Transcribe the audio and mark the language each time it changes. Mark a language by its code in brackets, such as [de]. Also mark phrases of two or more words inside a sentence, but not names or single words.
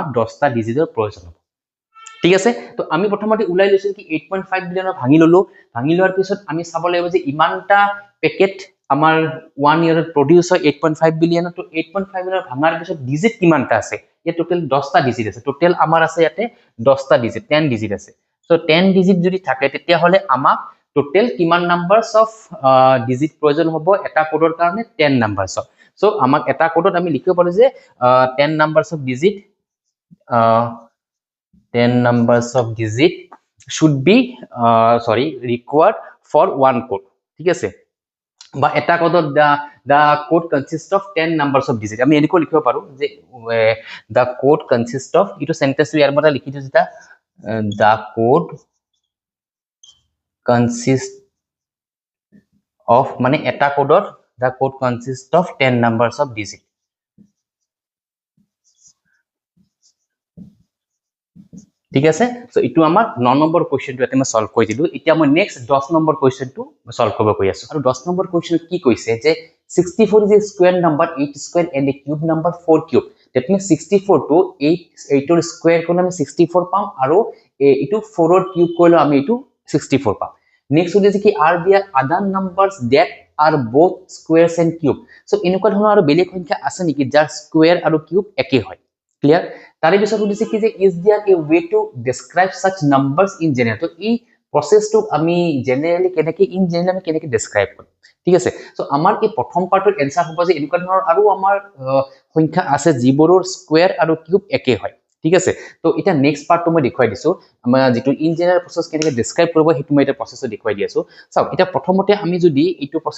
[as] 10টা ডিজিটৰ প্ৰয়োজন হ'ব ঠিক আছে তো আমি প্ৰথমতে উলাই লৈছো কি 8.5 বিলিয়নৰ ভাঙি লোৱাৰ পিছত আমি চাব লাগিব যে ইমানটা প্যাকেট আমাৰ 1 ইয়াৰত প্ৰডিউস হয় 8.5 বিলিয়ন তো 8.5 বিলিয়নৰ ভাঙাৰ পিছত ডিজিট কিমানটা আছে ইয়া টোটাল 10টা ডিজিট আছে টোটাল আমাৰ আছে ইয়াতে 10টা ডিজিট 10 ডিজিট আছে সো 10 ডিজিট যদি থাকে তেতিয়া হলে আমাক টোটাল কিমান [en] numbers of digit [as] প্ৰয়োজন হ'ব এটা কোডৰ কাৰণে 10 নাম্বাৰস সো আমাক এটা কোডত আমি লিখিব পাৰো যে [en] 10 numbers of digit 10 numbers of digit should be required for one code [as] ঠিক আছে বা এটা কোডত [en] the code consists of 10 numbers of digit [as] আমি এনেকৈ লিখিব পাৰো যে [en] the code consists of [as] ইটো সেন্টেন্স ইয়াৰ মতে লিখি দিছো এটা [en] the code consists of [as] মানে এটা কোডত [en] the code consists of 10 numbers of digit [as] ঠিক আছে সো ইটো আমাৰ 9 নম্বৰ কোৱেশ্চনটো এতে মই সলভ কৰি দিলো এতিয়া মই নেক্সট 10 নম্বৰ কোৱেশ্চনটো সলভ কৰিব কৈ আছো আৰু 10 নম্বৰ কোৱেশ্চন কি কৈছে যে [en] 64 is a square number 8 square and a cube number 4 cube that means [as] 64 to 8 ৰ স্কয়াৰ কৰিলে আমি 64 পাম আৰু ইটো 4 ৰ কিউব কৰিলে আমি ইটো 64 পাম নেক্সট হৈছে কি [en] are there other numbers that are both squares and cube. [as] So এনেকুৱা ধৰণৰ আৰু বেলেগ সংখ্যা আছে নেকি যাৰ স্কয়াৰ আৰু কিউব একে হয় ক্লিয়াৰ তাৰে পিছত সুধিছে কি যে [en] is there a way to describe such numbers in general [as] তো এই প্ৰসেসটো আমি জেনাৰেলি কেনেকৈ [en] in generally [as] আমি কেনেকৈ ডেসক্ৰাইব কৰিম ঠিক আছে সো আমাৰ এই প্ৰথম পাৰ্টৰ এনসাৰ হ'ব যে এনেকুৱা ধৰণৰ আৰু আমাৰ সংখ্যা আছে যিবোৰৰ স্কয়াৰ আৰু কিউব একে হয় ঠিক আছে তো এটা নেক্সট পাৰ্টটো মই দেখুৱাই দিছো আমাৰ যেটো [en] in general process [as] কেনেকৈ ডেসক্ৰাইব কৰিব হেতু মই এটা প্ৰসেসটো দেখুৱাই দি আছো চাও এটা প্ৰথমতে আমি যদি এইটো প্ৰসেস